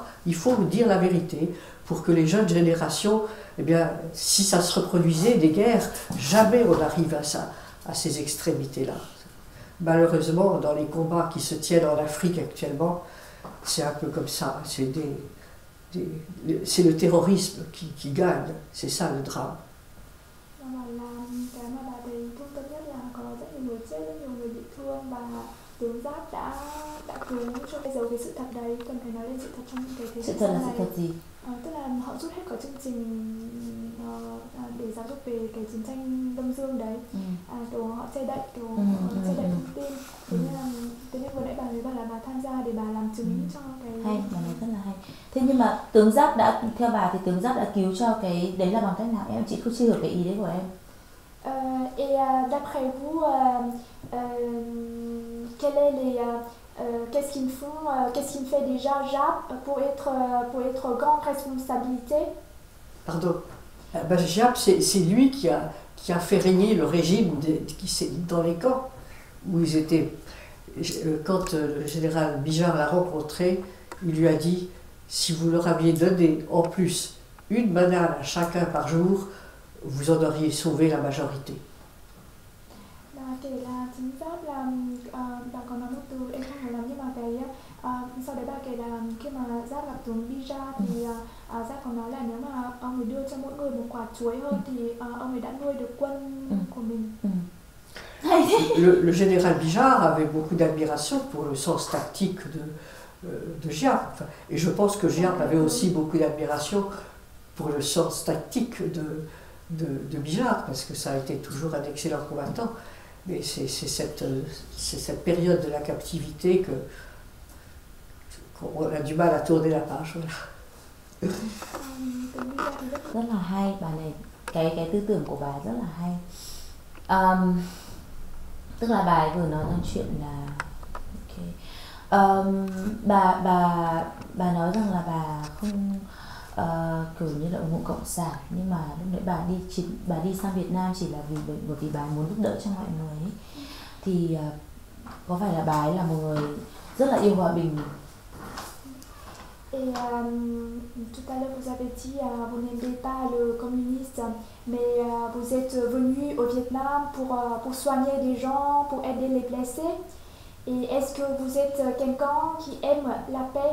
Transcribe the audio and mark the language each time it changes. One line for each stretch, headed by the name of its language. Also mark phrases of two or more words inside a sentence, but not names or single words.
French: Il faut dire la vérité pour que les jeunes générations, eh bien, si ça se reproduisait, des guerres, jamais on arrive à ces extrémités-là. Malheureusement, dans les combats qui se tiennent en Afrique actuellement, c'est un peu comme ça. C'est le terrorisme qui gagne. C'est ça le drame.
Vietnamese: Tướng Giáp đã cứu cho cái dấu cái sự thật đấy, cần phải nói lên sự thật trong những cái thế sự thật là sự thật gì? Tức là họ rút hết khỏi chương trình để giáo dục về cái chiến tranh Đông Dương đấy, họ che đậy, che đậy thông tin. Thế nên vừa nãy bà ấy bảo là bà tham gia để bà làm chứng cho cái... Hay, bà nói rất là hay. Thế nhưng mà tướng Giáp đã, theo bà thì tướng Giáp đã cứu cho cái đấy là bằng cách nào? Em chị không chưa hiểu cái ý đấy của em.
French: Et d'après vous, qu'est-ce qu'il fait déjà Giap pour être grande responsabilité? Pardon. Giap, c'est lui qui a fait régner le régime dans les camps où ils étaient. Quand le général Bijard l'a rencontré, il lui a dit si vous leur aviez donné en plus une banane à chacun par jour, vous en auriez sauvé la majorité.
Vietnamese: Bà kể là chính xác là bà có nói một từ em không hiểu lắm nhưng mà sau đấy bà kể là khi mà Giáp gặp tướng Bija thì Giáp có nói là nếu mà ông ấy đưa cho mỗi người một quả chuối hơn thì ông ấy đã nuôi được quân của mình.
French: Le général Bijard avait beaucoup d'admiration pour le sens tactique de Giap. Et je pense que Giap avait aussi beaucoup d'admiration pour le sens tactique de Bijard, parce que ça a été toujours un excellent combattant. Mais c'est cette période de la captivité qu'on a du mal à tourner la page. Voilà.
Vietnamese: Rất là hay, bà này cái tư tưởng của bà rất là hay. Tức là bà ấy vừa nói rằng chuyện là bà nói rằng là bà không kiểu như là ủng hộ cộng sản, nhưng mà lúc nãy bà đi sang Việt Nam chỉ là bởi vì bà muốn giúp đỡ cho mọi người ấy. Thì có phải là bà ấy là một người rất là yêu hòa bình?
French: Et tout à l'heure vous avez dit vous n'aimez pas le communiste, mais vous êtes venu au Vietnam pour soigner les gens, pour aider les blessés. Et est-ce que vous êtes quelqu'un qui aime la paix?